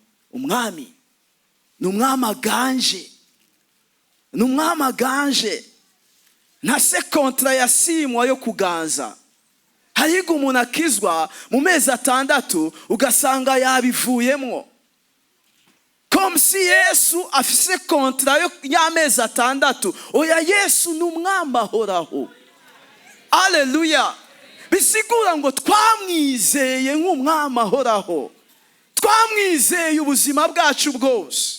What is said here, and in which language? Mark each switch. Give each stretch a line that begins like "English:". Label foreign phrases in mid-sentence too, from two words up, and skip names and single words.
Rundi: Umwami ni umwami aganje, ni umwami aganje, nta se kontra yasimwa yo kuganza. Hariho umuntu akizwa mu mezi 6 ugasanga yabivuyemwo,
French: comme si
Rundi: Yesu afise kontra y'amezi 6. Oya, Yesu ni umwami ahoraho. Haleluya. Bisigura ngo twamwizeye nk'umwami ahoraho, twamwizeye ubuzima bwacu bwose.